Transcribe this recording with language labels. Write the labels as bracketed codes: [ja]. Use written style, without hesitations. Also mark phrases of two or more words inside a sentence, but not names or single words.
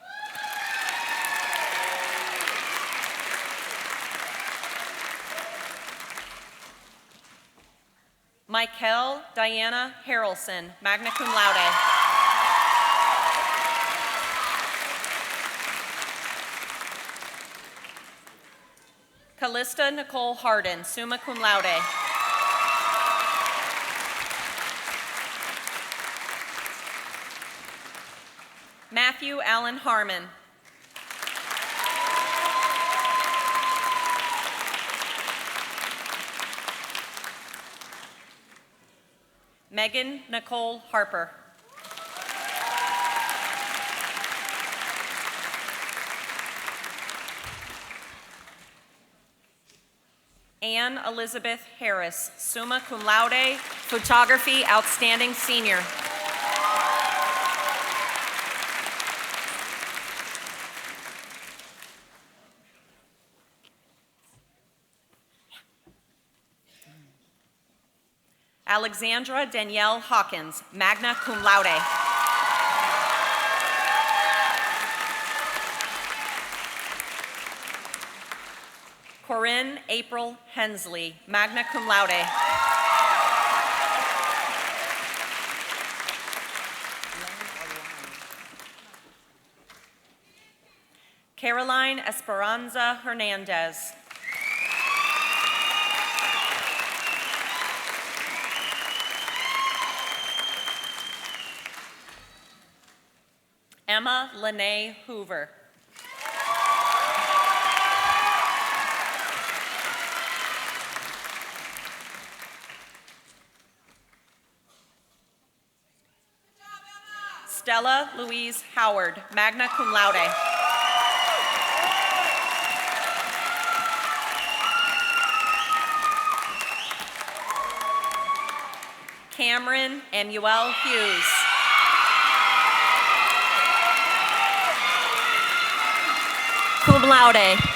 [en] Michael Diana Harrelson, [la] magna cum laude. [en] Callista Nicole Harden, [la] summa cum laude. [en] Matthew Allen Harmon. Megan Nicole Harper. Anne Elizabeth Harris, [la] summa cum laude, [en] photography, outstanding senior. Alexandra Danielle Hawkins, [la] magna cum laude. [en] Corinne April Hensley, [la] magna cum laude. [en] Caroline Esperanza Hernandez. Emma Lene Hoover. Stella Louise Howard, [la] magna cum laude. [en] Cameron Emuel Hughes. [la] Cum laude.